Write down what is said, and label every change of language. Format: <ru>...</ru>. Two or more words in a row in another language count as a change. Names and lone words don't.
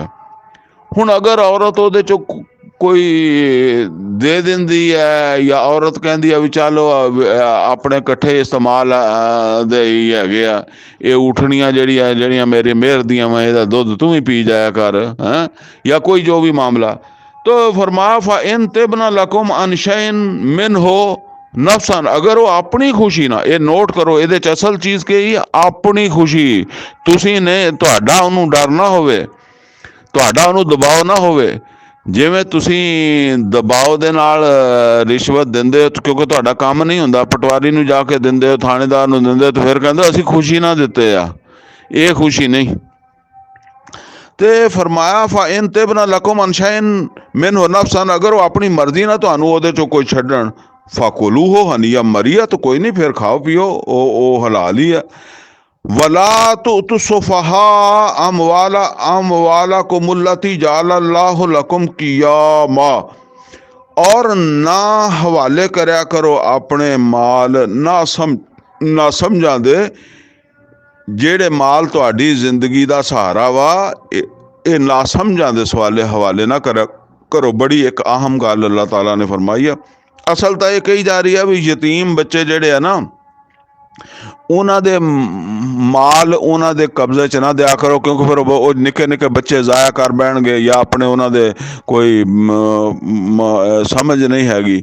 <pa>ਹੁਣ ਅਗਰ ਔਰਤ ਉਹਦੇ ਚੋਂ ਕੋਈ ਦੇ ਦਿੰਦੀ ਹੈ, ਜਾਂ ਔਰਤ ਕਹਿੰਦੀ ਆ ਵੀ ਚਲੋ ਆਪਣੇ ਇਕੱਠੇ ਇਸਤੇਮਾਲ ਦੇ ਹੀ ਹੈਗੇ ਆ, ਇਹ ਉਠਣੀਆਂ ਜਿਹੜੀਆਂ ਮੇਰੇ ਮਿਹਰ ਦੀਆਂ ਵਾ, ਇਹਦਾ ਦੁੱਧ ਤੂੰ ਵੀ ਪੀ ਜਾਇਆ ਕਰ, ਹੈਂ, ਜਾਂ ਕੋਈ ਜੋ ਵੀ ਮਾਮਲਾ।</pa> <ur>تو فرمایا</ur> <ar>فإن طبن لكم عن شيء منه نفسا,</ar> <ur>اگر وہ اپنی خوشی نہ، یہ نوٹ کرو</ur> <pa>ਇਹਦੇ ਚ ਅਸਲ ਚੀਜ਼ ਕੀ ਹੈ, ਆਪਣੀ ਖੁਸ਼ੀ। ਤੁਸੀਂ ਨੇ ਤੁਹਾਡਾ ਉਹਨੂੰ ਡਰ ਨਾ ਹੋਵੇ, ਤੁਹਾਡਾ ਉਹਨੂੰ ਦਬਾਅ ਨਾ ਹੋਵੇ। ਜਿਵੇਂ ਤੁਸੀਂ ਦਬਾਅ ਦੇ ਨਾਲ ਰਿਸ਼ਵਤ ਦਿੰਦੇ ਹੋ ਕਿਉਂਕਿ ਤੁਹਾਡਾ ਕੰਮ ਨਹੀਂ ਹੁੰਦਾ, ਪਟਵਾਰੀ ਨੂੰ ਜਾ ਕੇ ਦਿੰਦੇ ਹੋ, ਥਾਣੇਦਾਰ ਨੂੰ ਦਿੰਦੇ ਹੋ, ਤੇ ਫਿਰ ਕਹਿੰਦੇ ਅਸੀਂ ਖੁਸ਼ੀ ਨਾ ਦਿੱਤੇ ਆ, ਇਹ ਖੁਸ਼ੀ ਨਹੀਂ। ਤੇ ਫਰਮਾਇਆ</pa> <ar>فإن طبن لكم عن شيء منه نفسا,</ar> <pa>ਅਗਰ ਉਹ ਆਪਣੀ ਮਰਜ਼ੀ ਨਾਲ ਤੁਹਾਨੂੰ ਉਹਦੇ ਚੋਂ ਕੋਈ ਛੱਡਣ,</pa> <ar>فكلوه هنيئا مريئا,</ar> <pa>ਤਾਂ ਕੋਈ ਨਹੀਂ, ਫਿਰ ਖਾਓ ਪੀਓ, ਉਹ ਹਲਾਲ ਹੀ ਹੈ।</pa> <ar>ولا تؤتوا السفهاء أموالكم التي جعل الله لكم قياما,</ar> <ur>اور نہ حوالے کریا کرو اپنے مال نہ سمجھا دے</ur> <pa>ਜਿਹੜੇ ਮਾਲ ਤੁਹਾਡੀ ਜ਼ਿੰਦਗੀ ਦਾ ਸਹਾਰਾ ਵਾ, ਇਹ ਨਾ ਸਮਝਾਂ ਦੇ ਸਵਾਲੇ ਹਵਾਲੇ ਨਾ ਕਰੋ। ਬੜੀ ਇੱਕ ਅਹਿਮ ਗੱਲ ਅੱਲਾਹ ਤਾਲਾ ਨੇ ਫਰਮਾਈ ਆ। ਅਸਲ ਤਾਂ ਇਹ ਕਹੀ ਜਾ ਰਹੀ ਹੈ ਵੀ ਯਤੀਮ ਬੱਚੇ ਜਿਹੜੇ ਆ ਨਾ, ਉਹਨਾਂ ਦੇ ਮਾਲ ਉਹਨਾਂ ਦੇ ਕਬਜ਼ੇ 'ਚ ਨਾ ਦਿਆ ਕਰੋ, ਕਿਉਂਕਿ ਫਿਰ ਉਹ ਨਿੱਕੇ ਨਿੱਕੇ ਬੱਚੇ ਜ਼ਾਇਆ ਕਰ ਬਹਿਣਗੇ, ਜਾਂ ਆਪਣੇ ਉਹਨਾਂ ਦੇ ਕੋਈ ਸਮਝ ਨਹੀਂ ਹੈਗੀ।</pa>